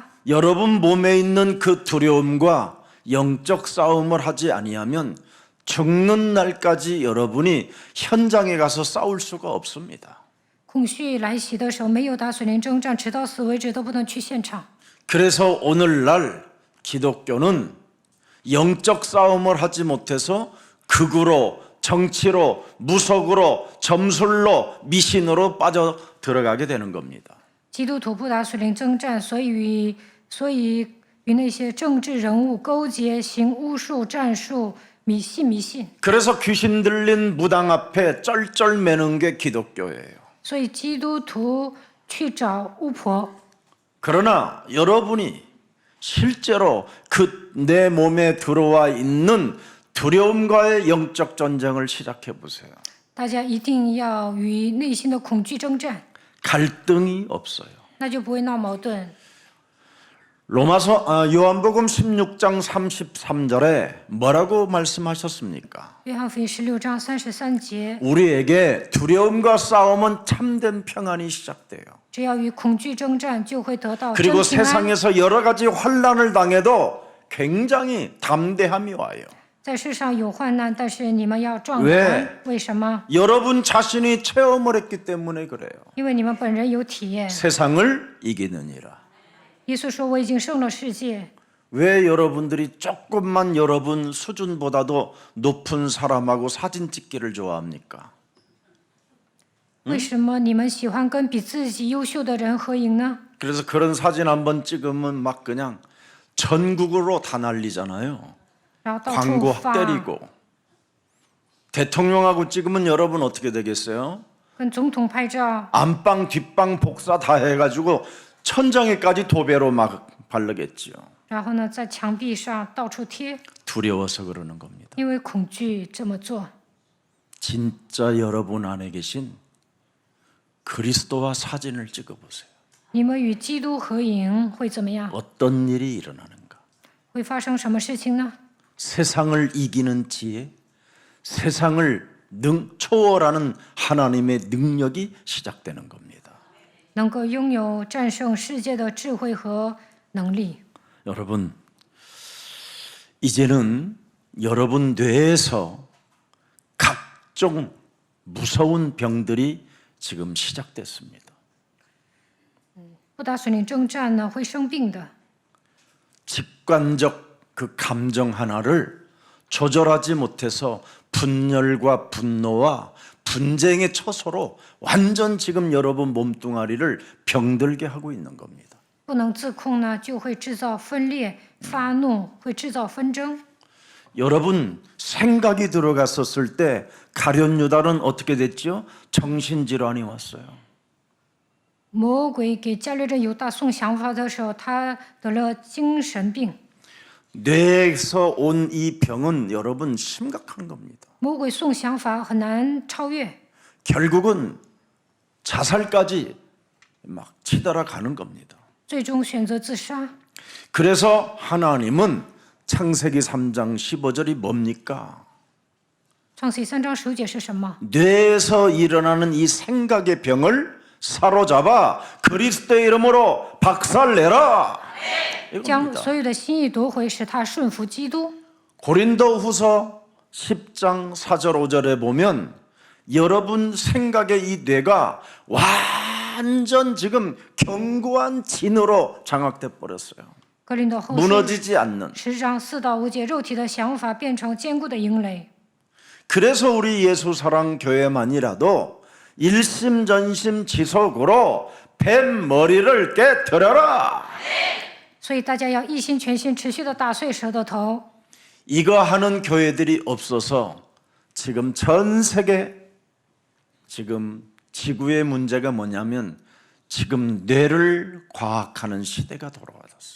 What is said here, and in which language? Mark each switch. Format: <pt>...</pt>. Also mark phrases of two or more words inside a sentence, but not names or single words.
<ko>여러분 몸에 있는 그 두려움과 영적 싸움을 하지 아니하면 죽는 날까지 여러분이 현장에 가서 싸울 수가 없습니다.</ko> <zh>恐惧来袭的时候，没有打属灵征战，直到死为止都不能去现场。</zh> <ko>그래서 오늘날 기독교는 영적 싸움을 하지 못해서 극으로, 정치로, 무속으로, 점술로, 미신으로 빠져 들어가게 되는 겁니다.</ko> <zh>基督徒不打属灵征战，所以与那些政治人物勾结，行巫术、战术、迷信。</zh> <ko>그래서 귀신 들린 무당 앞에 쩔쩔매는 게 기독교예요.</ko> <zh>所以基督徒去找巫婆。</zh> <ko>그러나 여러분이 실제로 그 내 몸에 들어와 있는 두려움과의 영적 전쟁을 시작해 보세요.</ko> <zh>大家一定要与内心的恐惧征战，</zh> <ko>갈등이 없어요.</ko> <zh>那就不会闹矛盾。</zh> <ko>요한복음 16장 33절에 뭐라고 말씀하셨습니까?</ko> <zh>约翰福音16章33节，</zh> <ko>우리에게 두려움과 싸움은 참된 평안이 시작돼요.</ko> <zh>只要与恐惧征战，就会得到真</zh> <ko>그리고</ko> <zh>平安。</zh> <ko>세상에서 여러 가지 환난을 당해도 굉장히 담대함이 와요.</ko> <zh>在世上有患难，但是你们要壮</zh> <ko>왜</ko> <zh>胆。为什么？</zh> <ko>여러분 자신이 체험을 했기 때문에 그래요.</ko> <zh>因为你们本人有体验。</zh> <ko>세상을 이기느니라.</ko> <zh>耶稣说：“我已经胜了世界。”</zh> <ko>왜 여러분들이 조금만 여러분 수준보다도 높은 사람하고 사진 찍기를 좋아합니까?</ko> <zh>为什么你们喜欢跟比自己优秀的人合影呢？</zh> <ko>그래서 그런 사진 한번 찍으면 막 그냥 전국으로 다 난리잖아요.</ko> <zh>然后到处</zh> <ko>광고</ko> <zh>发，</zh> <ko>때리고. 대통령하고 찍으면 여러분 어떻게 되겠어요?</ko> <zh>跟总统拍照，</zh> <ko>안방 뒷방 복사 다 해가지고 천장에까지 도배로 막 바르겠지요.</ko> <zh>然后呢，在墙壁上到处贴，</zh> <ko>두려워서 그러는 겁니다.</ko> <zh>因为恐惧这么做。</zh> <ko>진짜 여러분 안에 계신 그리스도와 사진을 찍어보세요.</ko> <zh>你们与基督合影会怎么样？</zh> <ko>어떤 일이 일어나는가?</ko> <zh>会发生什么事情呢？</zh> <ko>세상을 이기는 지혜, 세상을 초월하는 하나님의 능력이 시작되는 겁니다.</ko> <zh>能够拥有战胜世界的智慧和能力。</zh> <ko>여러분, 이제는 여러분 뇌에서 각종 무서운 병들이 지금 시작됐습니다.</ko> <zh>不打属灵征战呢，会生病的。</zh> <ko>직관적 그 감정 하나를 조절하지 못해서 분열과 분노와 분쟁의 처소로 완전 지금 여러분 몸뚱아리를 병들게 하고 있는 겁니다.</ko> <zh>不能自控呢，就会制造分裂、发怒，会制造纷争。</zh> <ko>여러분 생각이 들어갔었을 때 가룟 유다는 어떻게 됐죠? 정신질환이 왔어요.</ko> <zh>魔鬼给加略人犹大送想法的时候，他得了精神病。</zh> <ko>뇌에서 온 이 병은 여러분 심각한 겁니다.</ko> <zh>魔鬼送想法很难超越，</zh> <ko>결국은 자살까지 막 치달아 가는 겁니다.</ko> <zh>最终选择自杀。</zh> <ko>그래서 하나님은 창세기 3장 15절이 뭡니까?</ko> <zh>创世3章15节是什么？</zh> <ko>뇌에서 일어나는 이 생각의 병을 사로잡아 그리스도의 이름으로 박살내라.</ko> <zh>将</zh> <ko>이겁니다.</ko> <zh>所有的心意夺回，使他顺服基督。</zh> <ko>고린도후서 10장 4절 5절에 보면 여러분 생각의 이 뇌가 완전 지금 견고한 진으로 장악돼 버렸어요.</ko> <zh>格林多后书</zh> <ko>무너지지 않는.</ko> <zh>10 章4到5节，肉体的想法变成坚固的营垒。</zh> <ko>그래서 우리 예수사랑 교회만이라도 일심전심 지속으로 뱀 머리를 깨뜨려라.</ko> <zh>所以大家要一心全心持续的打碎蛇的头。</zh> <ko>이거 하는 교회들이 없어서 지금 전 세계 지금 지구의 문제가 뭐냐면 지금 뇌를 과학하는 시대가 돌아왔어요.</ko>